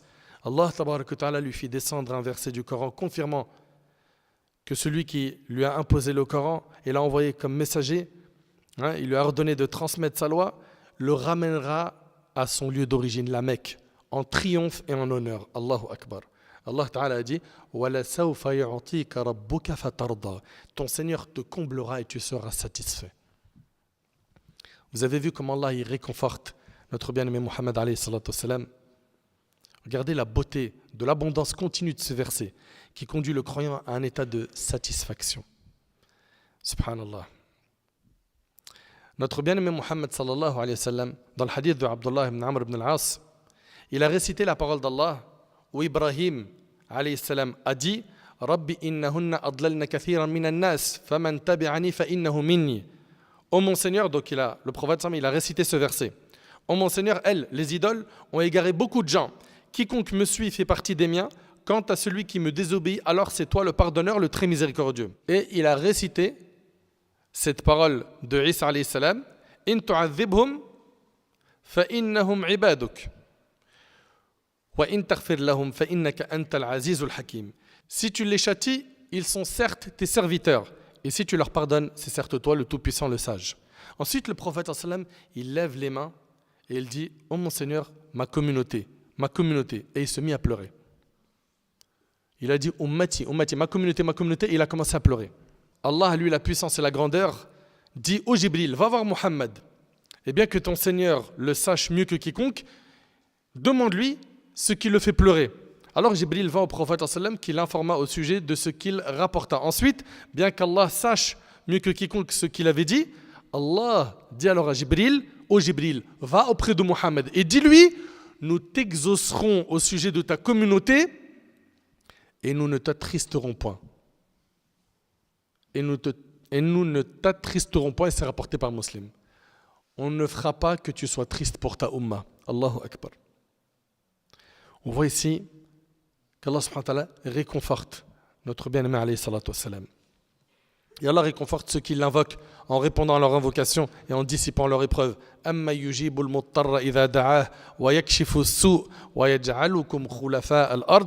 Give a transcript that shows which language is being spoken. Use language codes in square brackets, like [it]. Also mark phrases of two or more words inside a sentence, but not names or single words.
[ar] الله تبارك وتعالى [fr] lui fit descendre un verset du Coran confirmant que celui qui lui a imposé le Coran et l'a envoyé comme messager, il lui a ordonné de transmettre sa loi, le ramènera à son lieu d'origine, la Mecque, en triomphe et en honneur. [ar] الله أكبر. [fr] Allah Ta'ala a dit ton Seigneur te comblera et tu seras satisfait. Vous avez vu comment Allah il réconforte notre bien-aimé Muhammad [ar] عليه الصلاة والسلام. [fr] Regardez la beauté de l'abondance continue de ce verset qui conduit le croyant à un état de satisfaction. Subhanallah. Notre bien-aimé Muhammad [ar] صلى الله عليه وسلم, [fr] dans le hadith de Abdullah ibn Amr ibn al-As, il a récité la parole d'Allah où Ibrahim [ar] عليه السلام [fr] a dit [ar] رب إنهن أضللن كثيرا من الناس فمن تبعني فإنه مني. [fr] Ô mon Seigneur, donc le prophète il a récité ce verset. Ô mon Seigneur, elles, les idoles, ont égaré beaucoup de gens. Quiconque me suit fait partie des miens. Quant à celui qui me désobéit, alors c'est toi le pardonneur, le très miséricordieux. Et il a récité cette parole de Isa [ar] عليه السلام إن تعذبهم فإنهم عبادك وإن تغفر لهم فإنك أنت العزيز الحكيم. [fr] Si tu les châties, ils sont certes tes serviteurs. Et si tu leur pardonnes, c'est certes toi le tout-puissant, le sage. Ensuite, le prophète sallam, il lève les mains et il dit « Oh mon Seigneur, ma communauté. » Et il se mit à pleurer. Il a dit « [ar] أمتي، أمتي, [fr] ma communauté. » Et il a commencé à pleurer. Allah, lui, la puissance et la grandeur, dit « Ô Jibril, va voir Muhammad. Et bien que ton Seigneur le sache mieux que quiconque, demande-lui ce qui le fait pleurer. » Alors Jibril va au prophète sallam qui l'informa au sujet de ce qu'il rapporta. Ensuite, bien qu'Allah sache mieux que quiconque ce qu'il avait dit, Allah dit alors à Jibril, ô Jibril, va auprès de Muhammad et dis-lui, nous t'exaucerons au sujet de ta communauté et nous ne t'attristerons point. Et nous ne t'attristerons point, et c'est rapporté par Muslim. On ne fera pas que tu sois triste pour ta umma. [ar] الله أكبر. [fr] On voit ici qu'Allah [ar] سبحانه وتعالى [fr] réconforte notre bien-aimé [ar] عليه الصلاة والسلام. [fr] Et Allah réconforte ceux qui l'invoquent en répondant à leur invocation et en dissipant leur épreuve. [ar] أمن يجيب المضطر إذا دعاه ويكشف السوء ويجعلكم خلفاء الأرض.